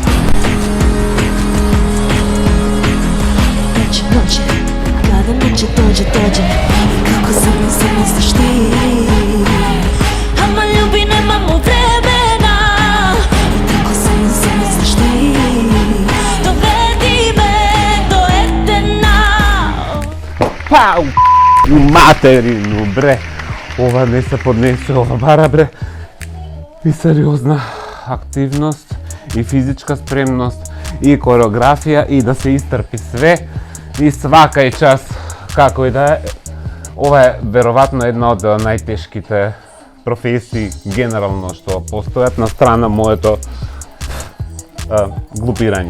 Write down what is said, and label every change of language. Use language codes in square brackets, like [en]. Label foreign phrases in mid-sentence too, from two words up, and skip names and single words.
[sr] Noće, kada noće dođe i kako se misliš ti. Ama ljubi, nemamo vremena i kako se misliš ti. Dovedi me do Edena. Па, у материну, бре. [mk] Ова не се поднесе, ова бара, бре. И сериозна активност, и физичка спремност, и кореографија, и да се истрпи све. И свака и час, како и да е, ова е веројатно една од најтешките професии генерално што постојат на страна моето глупирање.